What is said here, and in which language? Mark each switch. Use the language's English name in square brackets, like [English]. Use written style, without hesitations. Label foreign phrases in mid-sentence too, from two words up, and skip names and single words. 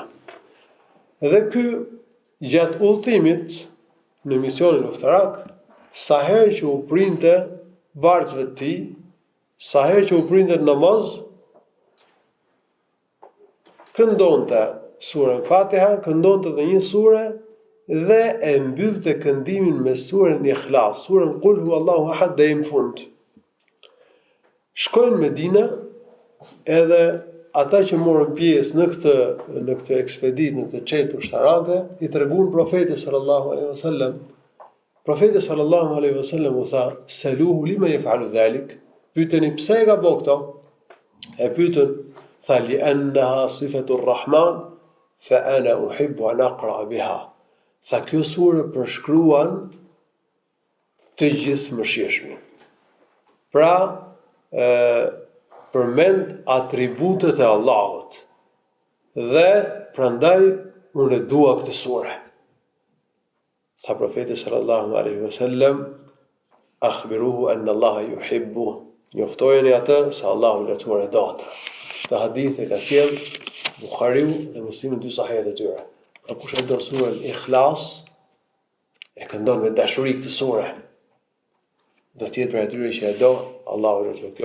[Albanian] Dhe ky gjatë udhëtimit në misionin luftarak, sa herë që u printe varësve të tij, sa herë që u printe namaz, këndonte surën Fatiha, këndonte edhe një sure dhe e mbyllte këndimin me surën Ikhlas, surën [Arabic] قل هو الله أحد [Albanian] deri në fund. Shkojnë në Medinë, edhe ata që morën pjesë në këtë ekspeditë, në këtë çetë ushtarake, i treguan profetit [Arabic] صلى الله عليه وسلم. [Albanian] Profeti [Arabic] صلى الله عليه وسلم [Albanian] u tha: [Arabic] "سلوه لما يفعل ذلك." [Albanian] Pyeteni pse e ka bëu këto? E pyetën, tha: [Arabic] "لأنها صفة الرحمن فأنا أحب أن أقرأ بها." [Albanian] Sa kjo sure përshkruan të gjithë mëshirshmin. Pra, përmend atributet e Allahut. Dhe prandaj unë e dua këtë sure. Sa profeti [Arabic] صلى الله عليه وسلم أخبروه أن الله يحب. [Albanian] Njoftojeni atë se Allahu i lartësuar e do atë. Këtë hadith e ka sjell Buhariu dhe Muslimi në dy sahihet e tyre. Pra kush e do surën Ikhlas, e këndon me dashuri këtë sure. Do të jetë për atyre që e do Allahu i lartësuar.